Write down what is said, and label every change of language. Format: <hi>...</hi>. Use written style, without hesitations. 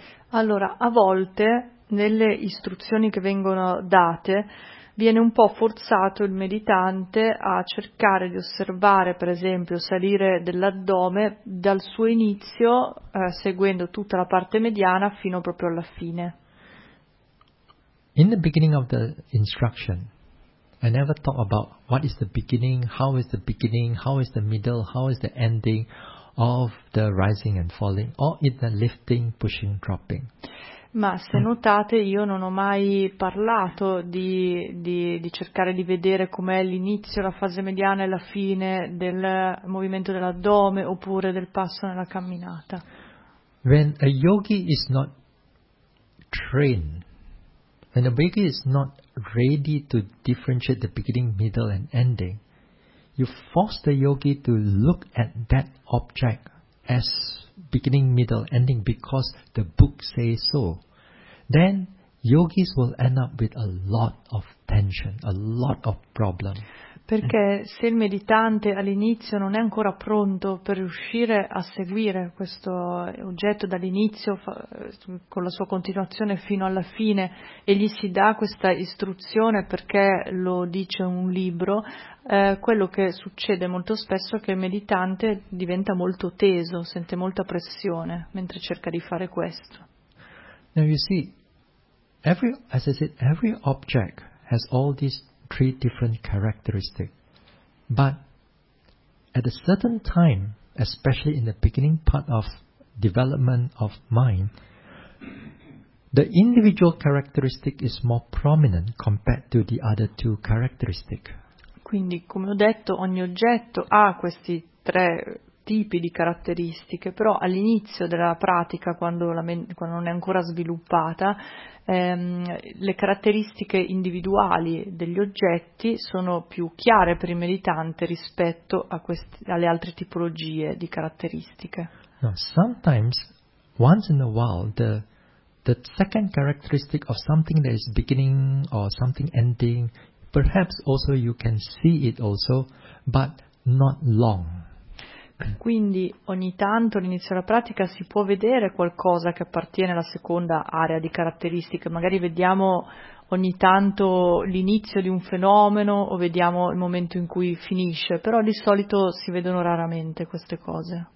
<it>Allora, a volte nelle istruzioni che vengono date viene un po' forzato il meditante a cercare di osservare, per esempio, salire dell'addome dal suo inizio, seguendo tutta la parte mediana fino proprio alla fine.</it> <en>In the beginning of the instruction, I never talk about what is the beginning, how is the beginning, how is the middle, how is the ending of the rising and falling, or in the lifting, pushing, dropping.</en> <it>Ma se notate, io non ho mai parlato di cercare di vedere com'è l'inizio, la fase mediana e la fine del movimento dell'addome oppure del passo nella camminata.</it> <en>When a yogi is not trained, when a yogi is not ready to differentiate the beginning, middle and ending, you force the yogi to look at that object as beginning, middle, ending, because the book says so, then yogis will end up with a lot of tension, a lot of problem.</en> <it>Perché se il meditante all'inizio non è ancora pronto per riuscire a seguire questo oggetto dall'inizio con la sua continuazione fino alla fine e gli si dà questa istruzione perché lo dice un libro, quello che succede molto spesso è che il meditante diventa molto teso, sente molta pressione mentre cerca di fare questo.</it> <en>Now you see, every object has all these three different characteristics. But at a certain time, especially in the beginning part of development of mind, the individual characteristic is more prominent compared to the other two characteristics.</en> <it>Quindi, come ho detto, ogni oggetto ha questi tre tipi di caratteristiche, però all'inizio della pratica, quando non è ancora sviluppata, le caratteristiche individuali degli oggetti sono più chiare per il meditante rispetto a alle altre tipologie di caratteristiche.</it> <en>Now, sometimes, once in a while, the second characteristic of something that is beginning or something ending, perhaps also you can see it also, but not long.</en> <it>Quindi ogni tanto all'inizio della pratica si può vedere qualcosa che appartiene alla seconda area di caratteristiche, magari vediamo ogni tanto l'inizio di un fenomeno o vediamo il momento in cui finisce, però di solito si vedono raramente queste cose.</it>